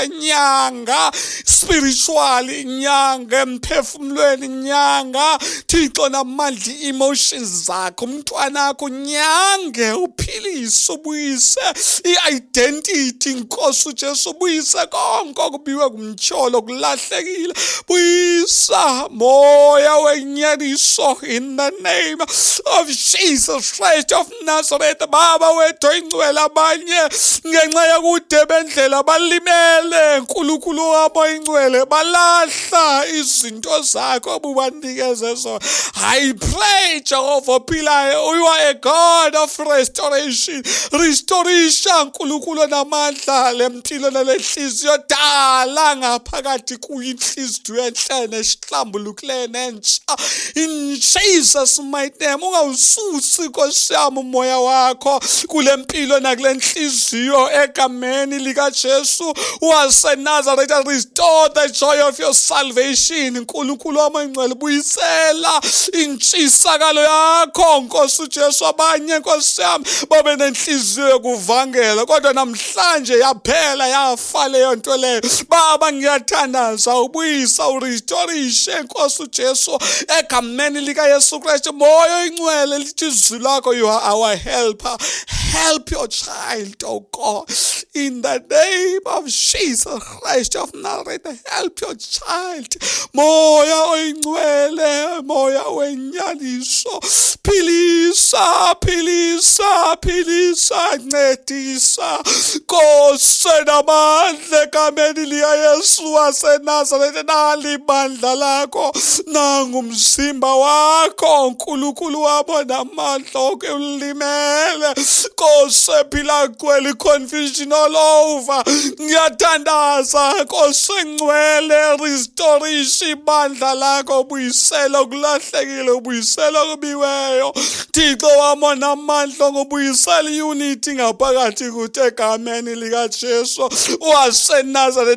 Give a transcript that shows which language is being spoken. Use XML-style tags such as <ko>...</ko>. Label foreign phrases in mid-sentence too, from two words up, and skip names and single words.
<xh>Nyanga spiritually, nyanga emphefumlweni, nyanga Thixo namandla emotions zakho, umntwana wakho nyange, uphilise, ubuyise i-identity, Nkosi uJesu, ubuyise konke okubiwe kumtyholo, kulahlekile, buyisa moya wenyaniso</xh> <en>in the name of Jesus Christ of Nazareth.</en> <zu>Baba wethu oyingcwele, abanye ngenxa yokude bendlela balimele, Nkulunkulu wabo oyingcwele, balahla izinto zakho obubanikeze zona.</zu> <en>I pray, Jehova ophilayo, you are a God of restoration. Restoration,</en> <zu>Nkulunkulu namandla, le mpilo nale nhliziyo, dala ngaphakathi kuyo inhliziyo enhle nesihlambulukileyo nentsha,</zu> <en>in Jesus mighty name.</en> <zu>Ungawususi Nkosi yami umoya wakho kule mpilo nakule nhliziyo, egameni likaJesu waseNazaretha.</zu> <en>Restore the joy of your salvation,</en> <zu>Nkulunkulu wami oyingcwele, buyisela intshisakalo yakho, Nkosi uJesu. Abanye Nkosi yami babe nenhliziyo yokuvangela, kodwa namhlanje yaphela, yafa leyo nto leyo. Baba, ngiyathandaza, ubuyisa, urestorishe, Nkosi uJesu, egameni likaYesu Kristu. Moya oyingcwele, lithi izwi lakho,</zu> <en>you are our helper. Help your child, oh God, in the name of Jesus Christ of Nazareth. Help your child.</en> <xh>Moya oyingcwele, moya wenyaniso, philisa, philisa, philisa, ncedisa, Nkosi namandla, egameni likaYesu waseNazaretha.</xh> <zu>Nali ibandla lakho, nangu umzimba wakho, Nkulunkulu wabo namandla, oke ulimele, Nkosi ephila kweli</zu> <en>confusion all over.</en> <zu>Ngiyathandaza Nkosi engcwele, restoration ibandla lakho, ubuyisela okulahlekile, ubuyisela okubiweyo, Thixo wami namandla, ngobuyisela iunity ngaphakathi kuthi, egameni likaJesu waseNazaretha.</zu>